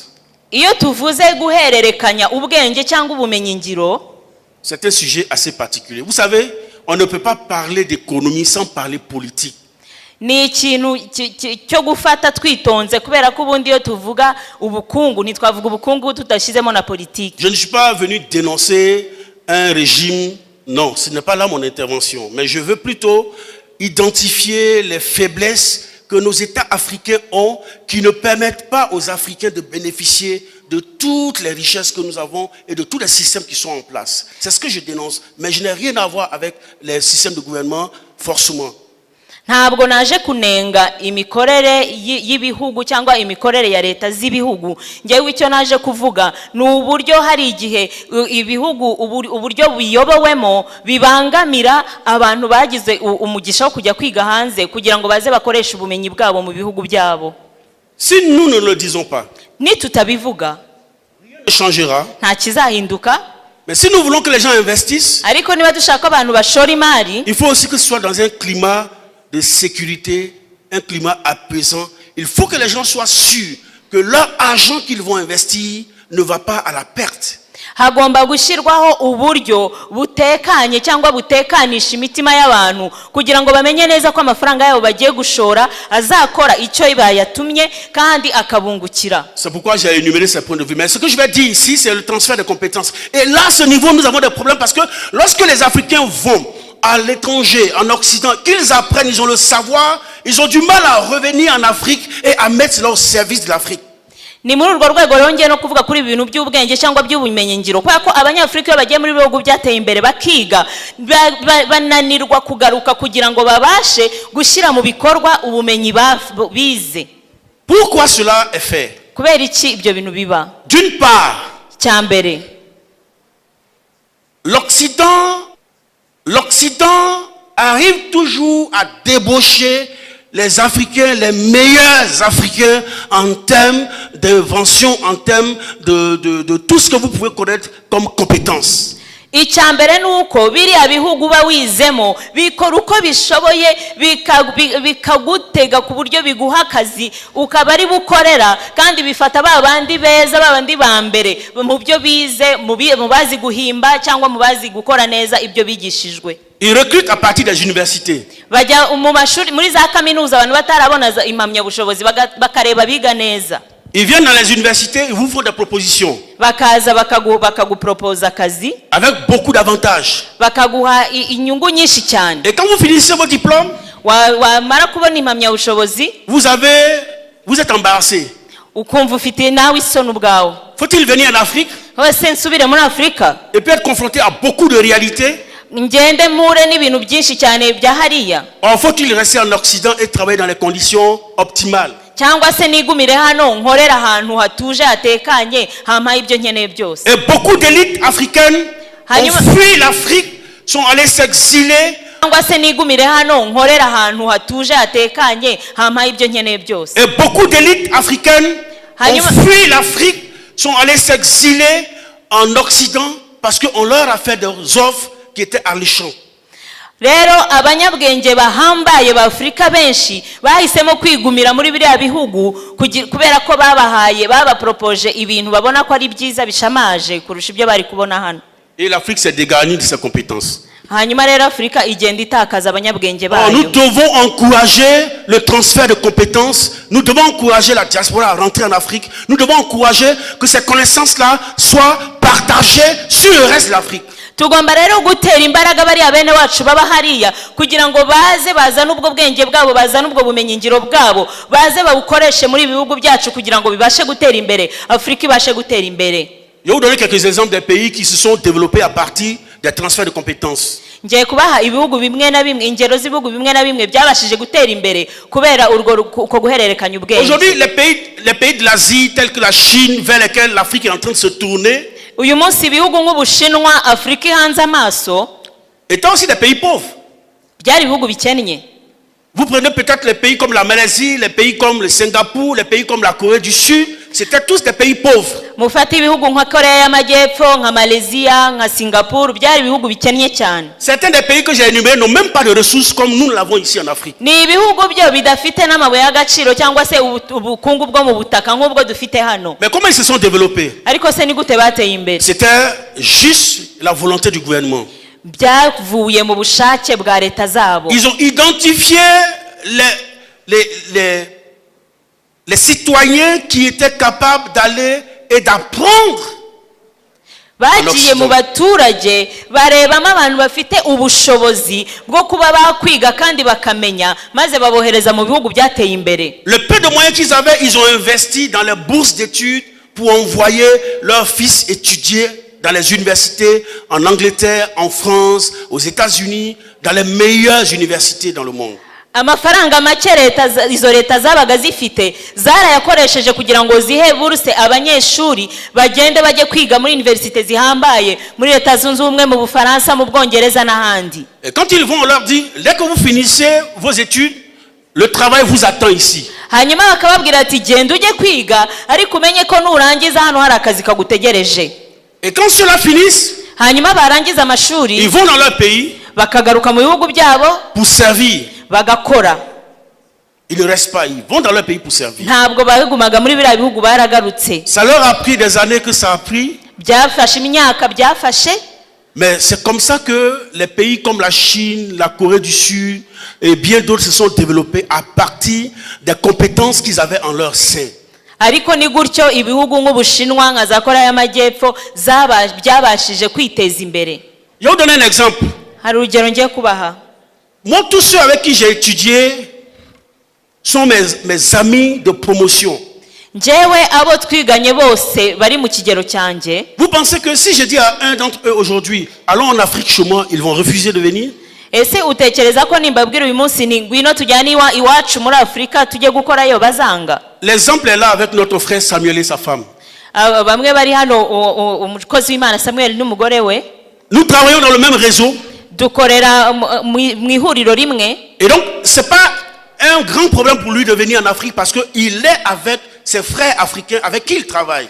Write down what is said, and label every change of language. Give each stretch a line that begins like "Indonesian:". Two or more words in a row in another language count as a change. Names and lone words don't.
Kinyarwanda: iyo tuvuze guhererekanya ubwenge cyangwa ubumenyi ngiro,
French: c'est un sujet assez particulier. Vous savez, on ne peut pas parler d'économie sans parler politique.
Kinyarwanda: Ni ikintu cyo gufata twitonze kubera ko ubundi iyo tuvuga ubukungu ntitwavuga ubukungu tudashyizemo na politique.
French: Je ne suis pas venu dénoncer un régime, non, ce n'est pas là mon intervention, mais je veux plutôt identifier les faiblesses que nos États africains ont qui ne permettent pas aux Africains de bénéficier de toutes les richesses que nous avons et de tous les systèmes qui sont en place. C'est ce que je dénonce, mais je n'ai rien à voir avec les systèmes de gouvernement forcément.
Kinyarwanda: Ntabwo naje kunenga imikorere y'ibihugu cyangwa imikorere ya leta z'ibihugu. Ngewe icyo naje kuvuga ni uburyo hari igihe ibihugu uburyo biyobowemo bibangamira abantu bagize umugisha wo kujya kwiga hanze kugira ngo baze bakoreshe ubumenyi bwabo mu bihugu byabo.
French: Si nous ne le disons pas,
Kinyarwanda: nitutabivuga
French: rien ne changera.
Kinyarwanda: Nta kizahinduka.
French: Mais si nous voulons que les gens investissent,
Kinyarwanda: ariko niba dushaka abantu bashora imari,
French: il faut aussi que ce soit dans un climat de sécurité, un climat apaisant. Il faut que les gens soient sûrs que leur argent qu'ils vont investir ne va pas à la perte.
Kinyarwanda: Hagomba gushyirwaho uburyo butekanye cyangwa butekanisha imitima y'abantu kugira ngo bamenye neza ko amafaranga yabo bagiye gushora azakora icyo bayatumye kandi akabungukira.
French: C'est pourquoi j'ai énuméré ces points de vue. Mais ce que je vais dire ici, c'est le transfert de compétences. Et là, à ce niveau, nous avons des problèmes parce que lorsque les Africains vont à l'étranger, en Occident, qu'ils apprennent, ils ont le savoir, ils ont du mal à revenir en Afrique et à mettre leur service de l'Afrique.
Kinyarwanda: Ni muri urwo rwego rongeye no kuvuga kuri ibintu by'ubwenge cyangwa by'ubumenyi ngiro kubera ko abanyafrika bagiye muri bihugu byateye imbere bakiga bananirwa kugaruka kugira ngo babashe gushyira mu bikorwa ubumenyi bize.
French: Pourquoi cela est fait?
Kinyarwanda: Kubera iki ibyo bintu biba?
French: D'une part,
Kinyarwanda: cyambere,
French: l'Occident arrive toujours à débaucher les Africains, les meilleurs Africains en termes d'invention, en termes de tout ce que vous pouvez connaître comme compétences.
Kinyarwanda: Icyambere nuko biriya bihugu bawizemo bikora uko bishoboye bikagutega ku buryo biguha akazi ukaba ari bukorera kandi bifata babandi beza babandi bambere mu byo bize mu bazi guhimba cyangwa mu bazi gukora neza ibyo bigishijwe.
French: Ils recrutent à partir des universités.
Kinyarwanda: Bajya mu mashuri muri za kaminuza abantu batarabona impamya bushobozi bakareba biga neza.
French: Ils viennent dans les universités, ils vous font des propositions.
Kinyarwanda: Bakaza bakaguproposa akazi.
French: Avec beaucoup d'avantages.
Kinyarwanda: Bakaguha inyungu nyinshi cyane.
French: Et quand vous finissez vos diplômes,
Kinyarwanda: wamara kubona impamya bushobozi,
French: vous êtes embarrassé.
Kinyarwanda: Ukumva ufite nawe isoni ubwawe.
French: Faut-il venir en Afrique?
Kinyarwanda: Wese nsubire muri Afrika.
French: Et puis être confronté à beaucoup de réalités?
Kinyarwanda: Ngende mure n'ibintu byinshi cyane bya hariya.
French: Or faut-il rester en Occident et travailler dans les conditions optimales?
Kinyarwanda: Cyangwa se nigumire hano nkorera ahantu hatuje hatekanye hampa ibyo nkeneye byose.
French: Et beaucoup d'élites africaines ont fui l'Afrique, sont allées s'exiler.
Kinyarwanda: Cyangwa se nigumire hano nkorera ahantu hatuje hatekanye hampa ibyo nkeneye byose.
French: Et beaucoup d'élites africaines ont fui l'Afrique, sont allées s'exiler en Occident parce qu'on leur a fait des offres qui étaient alléchantes.
Kinyarwanda: Rero abanyabwenge bahambaye ba Afrika benshi bahisemo kwigumira muri biriya bihugu kubera ko babahaye propoje ibintu babona ko ari byiza bishamaje kurusha ibyo bari kubona hano.
French: Et l'Afrique s'est dégarnie de ses compétences.
Kinyarwanda: hanyuma rero Afurika igenda itakaza abanyabwenge
French: Nous
Kinyarwanda: bayo.
French: devons encourager le transfert de compétences. Nous devons encourager la diaspora à rentrer en Afrique. Nous devons encourager que ces connaissances-là soient partagées sur le reste de l'Afrique.
Kinyarwanda: Tugomba rero gutera imbaraga bariya bene wacu baba hariya kugira ngo baze bazane ubwo bwenge bwabo, bazane ubwo bumenyi ngiro bwabo, baze babukoreshe muri ibihugu byacu kugira ngo bibashe gutera imbere, Afurika ibashe gutera imbere.
French: Je vais vous donner quelques exemples des pays qui se sont développés à partir des transferts de compétences.
Kinyarwanda: Ngiye kubaha ibihugu bimwe na bimwe, ingero z'ibihugu bimwe na bimwe byabashije gutera imbere kubera uko guhererekanya ubwenge.
French: Aujourd'hui, les pays de l'Asie tels que la Chine, vers lesquels l'Afrique est en train de se tourner,
Kinyarwanda: Uyu munsi ibihugu nk'Ubushinwa, Afurika ihanze amaso,
French: étant aussi des pays pauvres.
Kinyarwanda: byari ibihugu bikennye.
French: Vous prenez peut-être les pays comme la Malaisie, les pays comme le Singapour, les pays comme la Corée du Sud, c'était tous des pays pauvres.
Kinyarwanda: Mufata ibihugu nka Korea y'Amajyepfo, nka Malaysia, nka Singapore, byari ibihugu bikennye cyane.
French: Certains des pays que j'ai énumérés n'ont même pas de ressources comme nous l'avons ici en Afrique.
Kinyarwanda: Ni ibihugu byo bidafite n'amabuye y'agaciro cyangwa se ubukungu bwo mu butaka nk'ubwo dufite hano.
French: Mais comment ils se sont développés?
Kinyarwanda: Ariko se ni gute bateye imbere?
French: C'était juste la volonté du gouvernement.
Kinyarwanda: Byavuye mu bushake bwa leta zabo.
French: Ils ont identifié les citoyens qui étaient capables d'aller et d'apprendre.
Kinyarwanda: Bagiye mu baturage barebamo abantu bafite ubushobozi bwo kuba bakwiga kandi bakamenya, maze babohereza mu bihugu byateye imbere.
French: Le peu de moyens qu'ils avaient, ils ont investi dans les bourses d'études pour envoyer leurs fils étudier dans les universités en Angleterre, en France, aux États-Unis, dans les meilleures universités dans le monde.
Kinyarwanda: Amafaranga make izo leta zabaga zifite zarayakoresheje kugira ngo zihe buruse abanyeshuri bagende bajye kwiga muri université zihambaye muri leta zunze ubumwe, mu Bufaransa, mu Bwongereza n'ahandi.
French: Et quand ils vont, on leur dit, dès que vous finissez vos études, le travail vous attend ici.
Kinyarwanda: Hanyuma bakababwira ati genda ujye kwiga, ariko umenye ko nurangiza hano hari akazi kagutegereje.
French: Et quand ceux-là finissent,
Kinyarwanda: Hanyuma barangiza amashuri
French: ils vont dans leur pays
Kinyarwanda: bakagaruka mu bihugu byabo
French: pour servir.
Kinyarwanda: bagakora.
French: Ils ne restent pas, ils vont dans leur pays pour servir.
Kinyarwanda: Ntabwo bagumaga muri biriya bihugu, baragarutse.
French: Ça leur a pris des années que ça a pris.
Kinyarwanda: Byafashe imyaka byafashe.
French: Mais c'est comme ça que les pays comme la Chine, la Corée du Sud et bien d'autres se sont développés à partir des compétences qu'ils avaient en leur sein.
Kinyarwanda: Ariko ni gutyo ibihugu nk'Ubushinwa, nka za Korea y'Amajyepfo byabashije kwiteza imbere.
French: Je vais vous donner un exemple.
Kinyarwanda: Hari urugero ngiye kubaha.
French: Moi, tous ceux avec qui j'ai étudié sont mes amis de promotion.
Kinyarwanda: Njyewe abo twiganye bose bari mu kigero cyanjye.
French: Vous pensez que si je dis à un d'entre eux aujourd'hui, allons en Afrique chez moi, ils vont refuser de venir?
Kinyarwanda: Ese utekereza ko nimbabwira uyu munsi ni ngwino tujyane iwacu muri Afurika tujye gukorayo bazanga?
French: L'exemple est là avec notre frère Samuel et sa femme.
Kinyarwanda: Bamwe bari hano, umukozi w'Imana Samuel n'umugore we.
French: Nous travaillons dans le même réseau.
Kinyarwanda: Dukorera mu ihuriro rimwe.
French: Et donc, ce n'est pas un grand problème pour lui de venir en Afrique parce qu'il est avec ses frères africains avec qui il travaille.